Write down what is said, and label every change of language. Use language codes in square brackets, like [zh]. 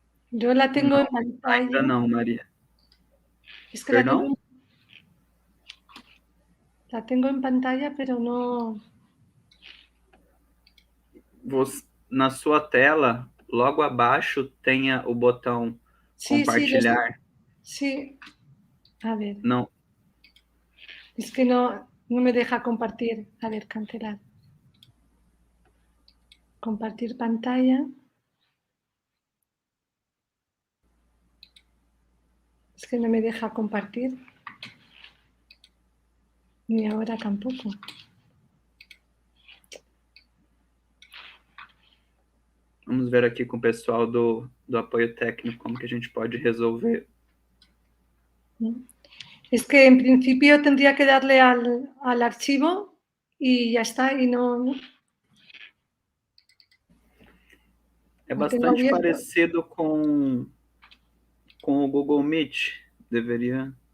[es] Yo la tengo en pantalla. [pt] Ainda não, María. [es] Es que la tengo en pantalla, pero no... [pt] Na sua tela, logo abaixo, tenha o botão compartilhar. [es] Sí. A ver. No. Es que no me deja compartir. A ver, cancelar. Compartir pantalla. Es que no me deja compartir. Ni ahora tampoco. [pt] Vamos ver aqui com o pessoal do apoio técnico como que a gente pode resolver. [es] Es que en principio tendría que darle al archivo y ya está, y no... [pt] É bastante parecido com o Google Meet. Deveria...